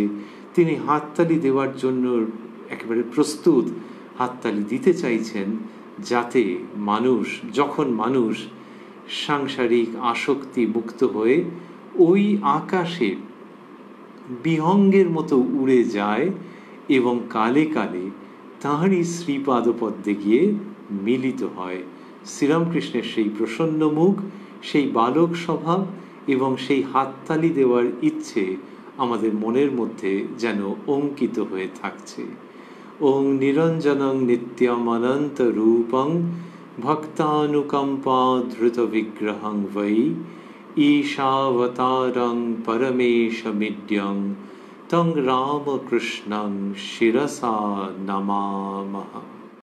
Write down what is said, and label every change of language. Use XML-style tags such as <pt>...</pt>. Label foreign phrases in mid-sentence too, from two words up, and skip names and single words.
<bn>তিনি হাততালি দেওয়ার জন্য একেবারে প্রস্তুত, হাততালি দিতে চাইছেন, যাতে মানুষ, যখন মানুষ সাংসারিক আসক্তি মুক্ত হয়ে ওই আকাশে বিহঙ্গের মতো উড়ে যায় এবং কালে কালে তাঁরই শ্রীপাদপদ্মে গিয়ে মিলিত হয়। শ্রীরামকৃষ্ণের সেই প্রসন্ন মুখ, সেই বালক স্বভাব এবং সেই হাততালি দেওয়ার ইচ্ছে আমাদের মনের মধ্যে যেন অঙ্কিত হয়ে থাকছে।</bn> <sa>ওং নিরঞ্জনং নিত্যম অনন্ত রূপং ভক্তানুকম্পা ধৃত বিগ্রহং বৈ ঈশাবতারং পরমেশমিড্যং তং রামকৃষ্ণং শিরসা নমামহ।</sa>